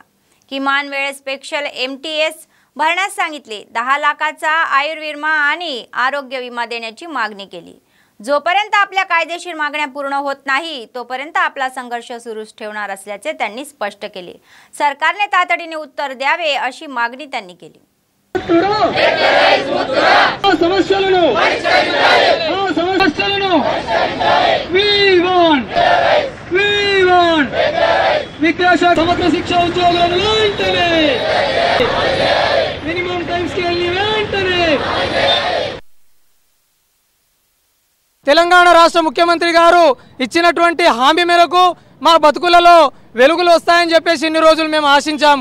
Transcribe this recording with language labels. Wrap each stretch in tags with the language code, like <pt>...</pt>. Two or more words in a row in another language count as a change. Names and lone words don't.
<mr>किमान वेळेस स्पेशल MTS भरण्यास सांगितले. 10 लाखाचा आयुर्विमा आणि आरोग्य विमा देण्याची मागणी केली. जोपर्यंत आपल्या कायदेशीर मागण्या पूर्ण होत नाही तोपर्यंत आपला संघर्ष सुरूच ठेवणार असल्याचे त्यांनी स्पष्ट केले. सरकारने तातडीने उत्तर द्यावे अशी मागणी त्यांनी केली.</mr> <te>సమగ్ర శిక్ష ఉద్యోగులను వెంటనే</te> <en>minimum time scale</en> <te>ని వెంటనే తెలంగాణ రాష్ట్ర ముఖ్యమంత్రి గారు ఇచ్చినటువంటి హామీ మేరకు మా బతుకులలో వెలుగులు వస్తాయని చెప్పేసి ఇన్ని రోజులు మేము ఆశించాము.</te>